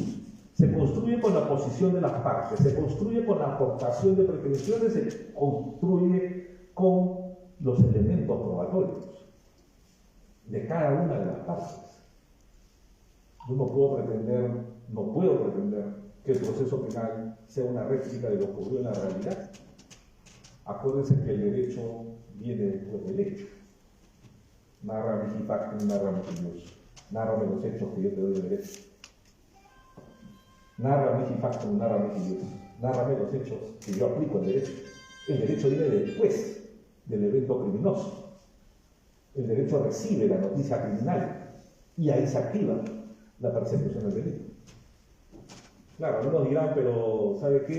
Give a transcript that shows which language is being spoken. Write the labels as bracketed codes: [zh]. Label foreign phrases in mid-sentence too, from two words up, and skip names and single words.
[es] Se construye con la posición de las partes, se construye con la aportación de pretensiones, se construye con los elementos probatorios de cada una de las partes. Yo no puedo pretender que el proceso penal sea una réplica de lo que ocurrió en la realidad. Acuérdense que el derecho viene después del hecho. [la] Narra mihi factum, narra mihi Dios. [es] Nárrame los hechos que yo te doy de derecho. [la] Narra mihi factum, narra mihi Dios. [es] Nárrame los hechos que yo aplico en derecho. El derecho viene después del evento criminoso. El derecho recibe la noticia criminal y ahí se activa la persecución del delito. Claro, algunos dirán, pero ¿sabe qué?